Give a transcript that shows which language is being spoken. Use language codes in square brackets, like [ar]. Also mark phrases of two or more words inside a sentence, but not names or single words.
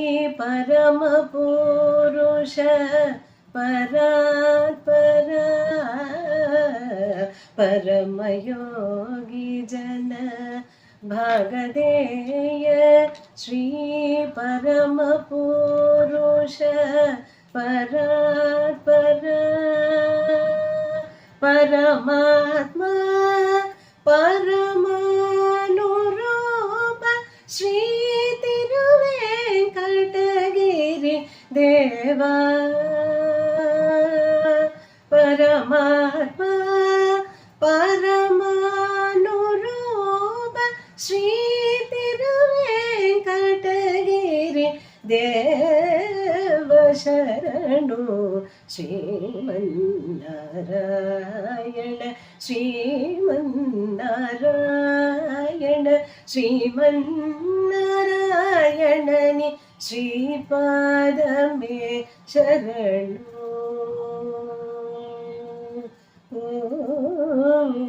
[sa] परमपुरुष परापर परमयोगि जन भागधेय श्री परमपुरुष परापर परमात्म परमानुरूप श्री तिरुवेङ्कटगिरि देव పరమాత్మ పరమానురూప శ్రీ [te] తిరువేంకటగిరి దేవ శరణు శ్రీమన్నారాయణ శ్రీమన్నారాయణ శ్రీమన్నారాయణని శ్రీపాదమే శరణు.